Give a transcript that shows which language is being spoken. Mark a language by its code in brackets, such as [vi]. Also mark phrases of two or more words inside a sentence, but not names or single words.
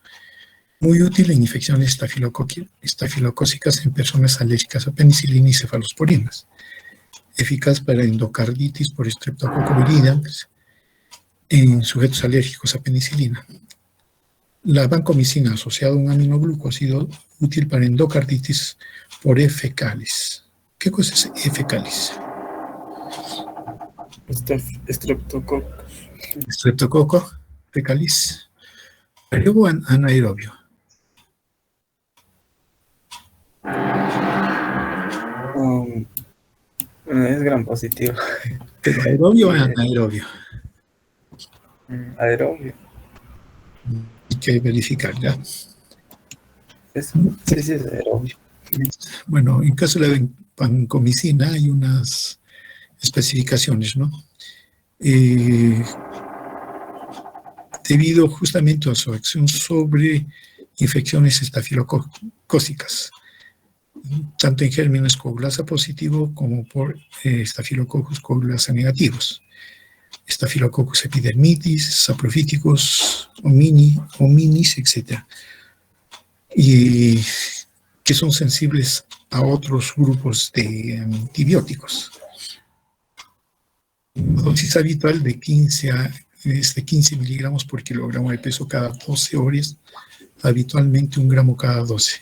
[es] Muy útil en infecciones estafilocócicas en personas alérgicas a penicilina y cefalosporinas. Eficaz para endocarditis por Streptococcus viridans en sujetos alérgicos a penicilina. La vancomicina asociada a un aminoglucósido útil para endocarditis por F. calis. ¿Qué cosa es F. calis? Streptococcus fecalis. ¿Aerobio o anaerobio? Es gram positivo. ¿Pero aerobio o anaerobio? Aerobio. Hay que verificar, ¿ya? Sí, es aerobio. Bueno, en caso de la vancomicina hay unas especificaciones, ¿no? Debido justamente a su acción sobre infecciones estafilocócicas, tanto en gérmenes coagulasa positivo como por Staphylococcus coagulasa negativos. Staphylococcus epidermidis, saprophyticus, hominis, etc. Y que son sensibles a otros grupos de antibióticos. La dosis habitual de 15 miligramos por kilogramo de peso cada 12 horas, habitualmente 1 gramo cada 12.